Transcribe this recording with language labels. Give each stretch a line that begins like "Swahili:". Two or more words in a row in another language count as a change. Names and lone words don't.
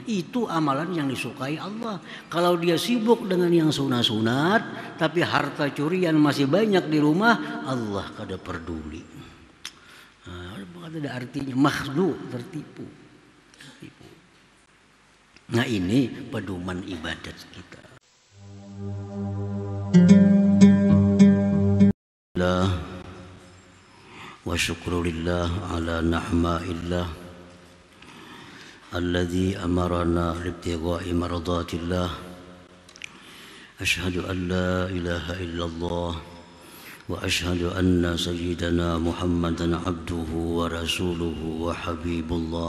Indonesian: Itu amalan yang disukai Allah. Kalau dia sibuk dengan yang sunat-sunat tapi harta curian masih banyak di rumah, Allah kada peduli. Ada artinya makhdu, tertipu. Nah ini pedoman ibadat kita.
Arabic: وشكر لله على نعمة الله الذي أمرنا لابتغاء مرضاة الله. أشهد أن لا إله إلا الله وأشهد أن سيدنا محمدا عبده ورسوله وحبيب الله.